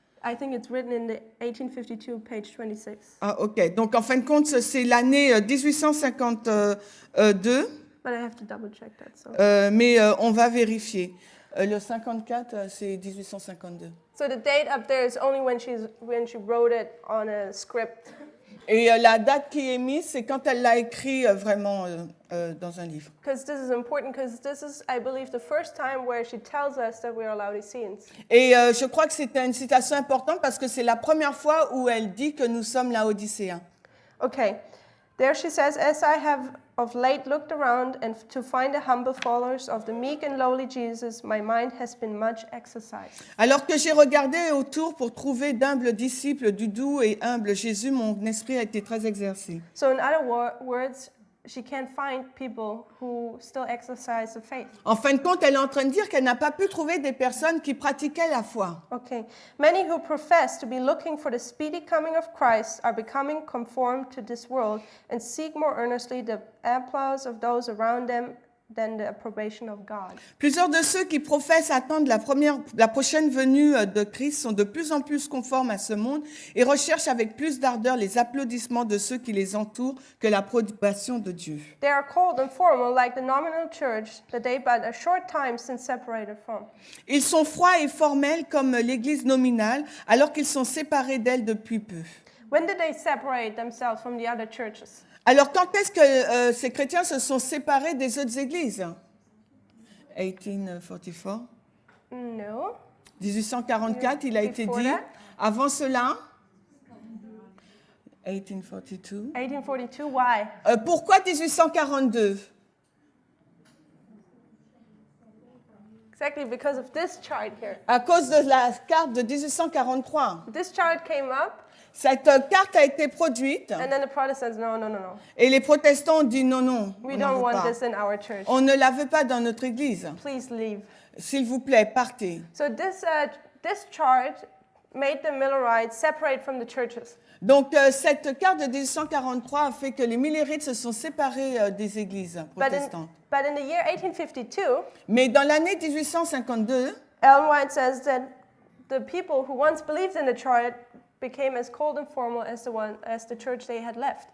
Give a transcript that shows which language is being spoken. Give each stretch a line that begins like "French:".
English: I think it's written in the 1852, page 26. Ah, OK.
French: Donc, en fin de compte, c'est l'année 1852,
English: But I have to double check that. So,
French: mais on va vérifier. Le 54, c'est 1852.
English: so the date up there is only when she wrote it on a script.
French: Et la date qui est mise, c'est quand elle l'a écrit vraiment dans un livre.
English: Because this is important, because this is, I believe, the first time where she tells us that we are Laodiceans.
French: Et je crois que c'était une citation importante parce que c'est la première fois où elle dit que nous sommes Laodicéens.
English: Okay, there she says, as I have of late looked around and to find the humble followers of the meek and lowly Jesus, my mind has been much exercised.
French: Alors que j'ai regardé autour pour trouver d'humbles disciples du doux et humble Jésus, mon esprit a été très exercé.
English: So in other words, she can't find people who still exercise the faith.
French: En fin de compte, elle est en train de dire qu'elle n'a pas pu trouver des personnes qui pratiquaient la foi.
English: Okay, many who profess to be looking for the speedy coming of Christ are becoming conformed to this world and seek more earnestly the applause of those around them than the approbation of God.
French: Plusieurs de ceux qui professent attendre la prochaine venue de Christ sont de plus en plus conformes à ce monde et recherchent avec plus d'ardeur les applaudissements de ceux qui les entourent que l'approbation de Dieu.
English: They are cold and formal like the nominal church that they but a short time since separated from.
French: Ils sont froids et formels comme l'Église nominale, alors qu'ils sont séparés d'elle depuis peu.
English: When did they separate themselves from the other churches?
French: Alors, quand est-ce que ces chrétiens se sont séparés des autres églises?
English: 1844. No.
French: 1844, il a été
English: Before
French: dit.
English: that?
French: Avant cela, 1842.
English: 1842, why?
French: Pourquoi 1842?
English: Exactly because of this chart here.
French: À cause de la carte de 1843.
English: This chart came up,
French: Cette carte a été produite
English: and then the Protestants, no.
French: et les protestants ont dit non, non,
English: We
French: on n'en
English: don't
French: veut
English: want
French: pas.
English: this in our church.
French: On ne la veut pas dans notre église.
English: Please leave.
French: S'il vous plaît, partez.
English: So this chart made the Millerites separate from the churches.
French: Donc, cette carte de 1843 a fait que les Millerites se sont séparés des églises protestantes.
English: But in the year 1852,
French: Mais dans l'année 1852,
English: Ellen White says that the people who once believed in the chart became as cold and formal as the church they had left.